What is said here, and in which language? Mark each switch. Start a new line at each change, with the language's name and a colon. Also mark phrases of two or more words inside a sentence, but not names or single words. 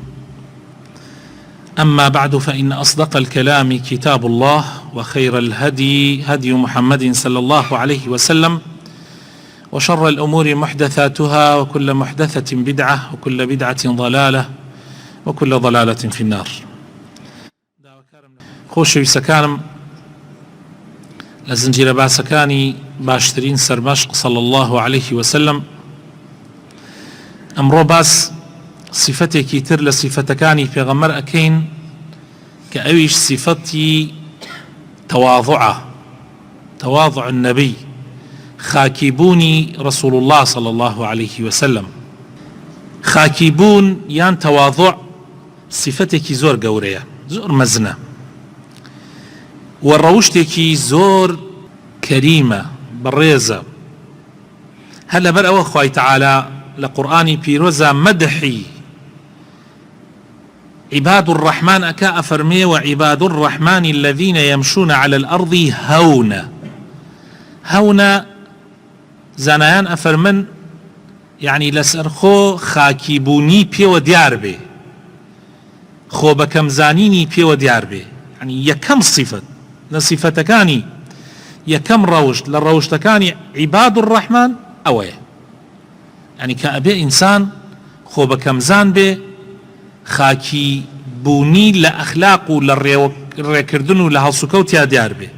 Arabic: أما بعد، فإن أصدق الكلام كتاب الله، وخير الهدي هدي محمد صلى الله عليه وسلم، وشر الأمور محدثاتها، وكل محدثة بدعة، وكل بدعة ضلالة، وكل ضلالة في النار.
Central Kurdish: خۆشەویستەکانم، لە زنجیرە باسەکانی باشترین سەرمەشق
Arabic: صلى الله عليه وسلم،
Central Kurdish: ئەمڕۆ باس صفەتێکی تر لە صفەتەکانی پێغەمبەر ئەکەین کە ئەویش صفەتی
Arabic: تواضع النبي،
Central Kurdish: خاکیبوونی
Arabic: رسول الله صلى الله عليه وسلم.
Central Kurdish: خاکیبوون یان تواضع صفەتێکی زۆر گەورەیە، زۆر مەزنە، و ڕەوشتێکی زۆر کەریمە، بەڕێزە. هەر لەبەر ئەوە خوای تەعالا لە قورئانی پیرۆزە مەدحی
Arabic: عباد الرحمن
Central Kurdish: ئەکا، ئەفەرمێ
Arabic: وعباد الرحمن الذين يمشون على الأرض
Central Kurdish: هەونە زانایان ئەفەرمن یعنی لەسەر خۆ خاکیبوونی پێوە دیار بێ، خۆ بەکەمزانینی پێوە دیار بێ. یعنی یەکەم صفەت لە صفەتەکانی، یەکەم ڕەوشت لە ڕەوشتەکانی
Arabic: عباد الرحمن
Central Kurdish: ئەوەیە، یعنی کە ئەبێ ئینسان خۆ بەکەمزان بێ، خاکی بوونی لە ئەخلاق و لە ڕێکردن و لە هەڵسوکەوتیا دیار بێ.